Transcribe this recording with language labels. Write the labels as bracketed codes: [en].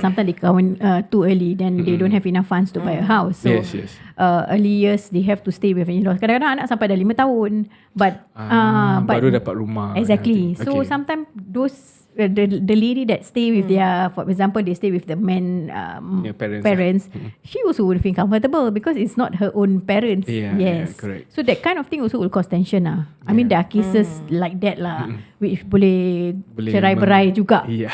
[en] Sometimes they kahwin too early, then they don't have enough funds to buy a house. So Yes. early years they have to stay with in-laws. [ms] Kadang-kadang anak sampai dah 5 tahun, [en] but [ms] baru dapat rumah. [en] Exactly. So Okay. sometimes those the lady that stay with their, for example, they stay with the man parents, she also will feel comfortable because it's not her own parents. Yeah, correct. So that kind of thing also will cause tension [ms] lah. [en] I mean there are cases like that [ms] lah, [en] which [ms] boleh cerai-berai juga.